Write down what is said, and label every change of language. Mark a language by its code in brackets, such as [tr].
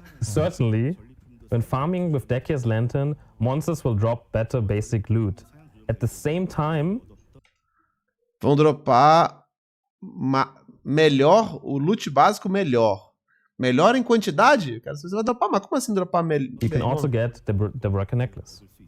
[en] Certainly, when farming with Decier's Lantern, monsters will drop better basic loot. At the same time, [pt] Vão dropar melhor, o loot básico melhor. Melhor em quantidade? Cara, você vai dropar, mas como assim dropar melhor? [en] you can also get the Braca necklace.